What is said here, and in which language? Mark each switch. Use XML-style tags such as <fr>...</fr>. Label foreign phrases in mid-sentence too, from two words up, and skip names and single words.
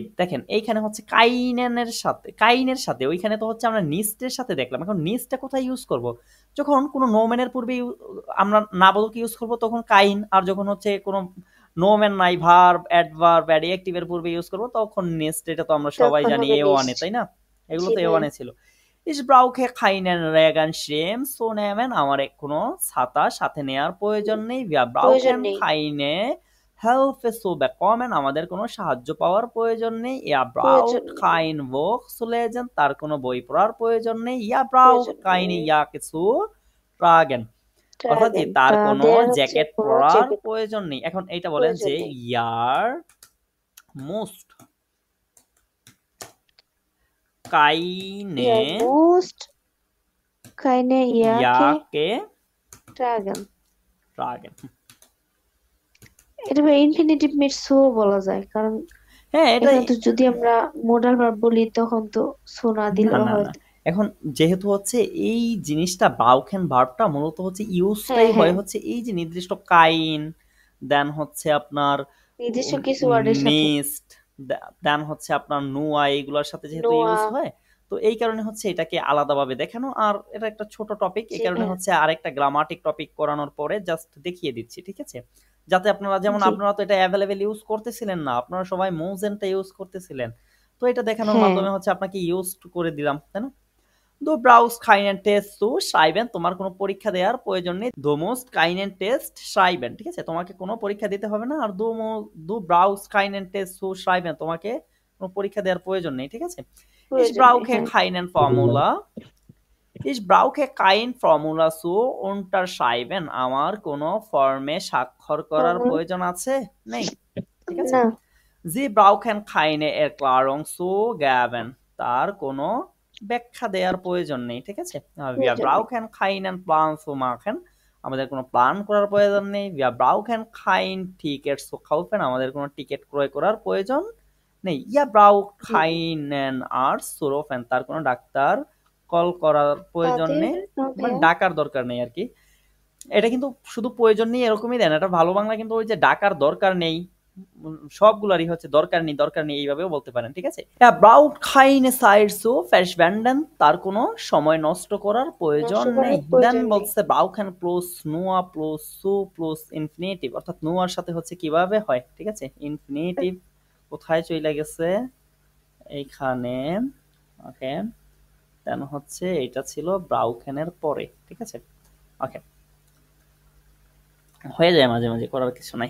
<bn>দেখেন এইখানে হচ্ছে কাইনের সাথে ওইখানে তো হচ্ছে আমরা নিস্টের সাথে দেখলাম। এখন নিস্টটা কোথায় ইউজ করব? যখন কোনো নোম্যানের পূর্বে আমরা নাবদকে ইউজ করব তখন কাইন, আর যখন হচ্ছে কোনো নোম্যান নাই</bn> <en>verb adverb adjective</en> <bn>পূর্বে ইউজ করব তখন নিস্ট। এটা তো আমরা সবাই জানি A1 এ, তাই না? এগুলো তো A1 এ ছিল।</bn> <de>Ich brauche keinen Regenschirm zu nehmen.</de> <bn>আমার কোনো ছাতা সাথে নেয়ার প্রয়োজন নেই।</bn> <de>Wir brauchen keine Hilfe zu bekommen.</de> <bn>আমাদের কোনো সাহায্য পাওয়ার প্রয়োজন নেই।</bn> <de>Er braucht kein Buch zu lesen.</de> <bn>তার কোনো বই পড়ার প্রয়োজন নেই।</bn> <de>Er braucht keine Jacke zu tragen.</de> <bn>অর্থাৎ তার কোনো জ্যাকেট পরার প্রয়োজন নেই। এখন এইটা বলেন যে</bn> <de>ihr müsst keine Jacke tragen.</de> <bn>এটা</bn> <de>Infinitiv mit zu</de> <bn>বলা যায়, কারণ হ্যাঁ এটা তো যদি আমরা</bn> <en>modal verb</en> <bn>বলি তখন তো সো না দিলেও হয়। এখন যেহেতু হচ্ছে এই জিনিসটা ব্রাউকেন ভার্বটা মূলত হচ্ছে ইউজটাই হয় হচ্ছে এই যে নির্দিষ্ট কাইন, দেন হচ্ছে আপনার নির্দিষ্ট কিছু ওয়ার্ডের সাথে, নিস্ট, দেন হচ্ছে আপনার নোয়া, এইগুলোর সাথে যেহেতু ইউজ হয় তো এই কারণে হচ্ছে এটাকে আলাদাভাবে দেখানো। আর এটা একটা ছোট টপিক, এই কারণে হচ্ছে আরেকটা</bn> <en>grammatic topic</en> <bn>করানোর পরে জাস্ট দেখিয়ে দিচ্ছি। ঠিক আছে, যাতে আপনারা যেমন আপনারা তো এটা অ্যাভেলেবেল ইউজ করতেছিলেন না, আপনারা সবাই মোজেনটা ইউজ করতেছিলেন, তো এটা দেখানোর মাধ্যমে হচ্ছে আপনাকে ইউজ করে দিলাম, তাই না?</bn> <de>Du brauchst keinen Test zu schreiben.</de> <bn>তোমার কোনো পরীক্ষা দেওয়ার প্রয়োজন নেই।</bn> <de>Du musst keinen Test schreiben.</de> <bn>ঠিক আছে, তোমাকে কোনো পরীক্ষা দিতে হবে না।</bn> <de>আর du brauchst keinen Test zu schreiben.</de> <bn>তোমাকে কোনো পরীক্ষা দেওয়ার প্রয়োজন নেই। ঠিক আছে,</bn> <de>ich brauche keinen Formular. Ich brauche kein Formular zu unterschreiben.</de> <bn>আমার কোনো ফর্মে স্বাক্ষর করার প্রয়োজন আছে? নেই। ঠিক আছে,</bn> <de>Sie brauchen keine Erklärung zu geben.</de> <bn>তার কোনো ব্যাখ্যা দেওয়ার প্রয়োজন নেই। ঠিক আছে,</bn> <de>wir brauchen keinen Plan zu machen.</de> <bn>আমাদের কোনো প্ল্যান করার প্রয়োজন নেই।</bn> <de>wir brauchen kein Ticket zu kaufen.</de> <bn>আমাদের কোনো টিকিট ক্রয় করার প্রয়োজন নেই।</bn> <de>ihr braucht keinen Arzt zu rufen.</de> <bn>তার কোনো ডাক্তার কল করার প্রয়োজন নেই, মানে ডাকার দরকার নেই আর কি। এটা কিন্তু শুধু প্রয়োজন নেই এরকমই দেন, এটা ভালো বাংলা কিন্তু ওই যে ডাকার দরকার নেই সবগুলারই হচ্ছে দরকার নেই এইভাবেও বলতে পারেন। ঠিক আছে,</bn> <de>ব্রাউট keine Zeit zu verschwenden.</de> <bn>তার কোনো সময় নষ্ট করার প্রয়োজন নেই। দেন বলছে</bn> <de>brauchen plus nur plus zu plus infinitive,</de> <bn>অর্থাৎ নুয়ার সাথে হচ্ছে কিভাবে হয়। ঠিক আছে, ইনফিনিটিভ কোথায় চলে গেছে, এইখানে। ওকে, দেন হচ্ছে এটা ছিল ব্রাউকেনের পরে। ঠিক আছে, ওকে, হয়ে যায় মাঝে মাঝে, করার কিছু নাই।</bn>